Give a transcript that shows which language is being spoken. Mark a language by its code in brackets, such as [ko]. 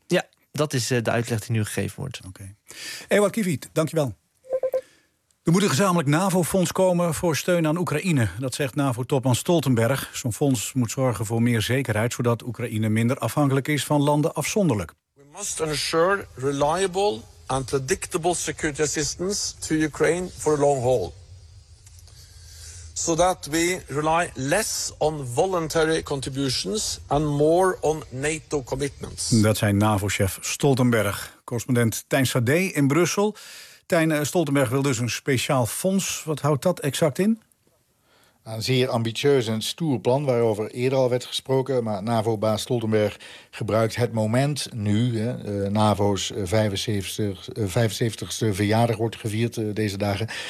[nl] Ja, dat is de uitleg die nu gegeven wordt. Okay. Ewout Kiefiet, dankjewel. Er moet een gezamenlijk NAVO-fonds komen voor steun aan Oekraïne. Dat zegt NAVO-topman Stoltenberg. Zo'n fonds moet zorgen voor meer zekerheid, zodat Oekraïne minder afhankelijk is van landen afzonderlijk. [en] We must ensure reliable and predictable security assistance to Ukraine for a long haul. So that we rely less on voluntary contributions and more on NATO commitments. [nl] Dat zei NAVO-chef Stoltenberg. Correspondent Tijn Sade in Brussel. Tijn, Stoltenberg wil dus een speciaal fonds. Wat houdt dat exact in? Een zeer ambitieus en stoer plan waarover eerder al werd gesproken. Maar NAVO-baas Stoltenberg gebruikt het moment nu. NAVO's 75ste verjaardag wordt gevierd deze dagen.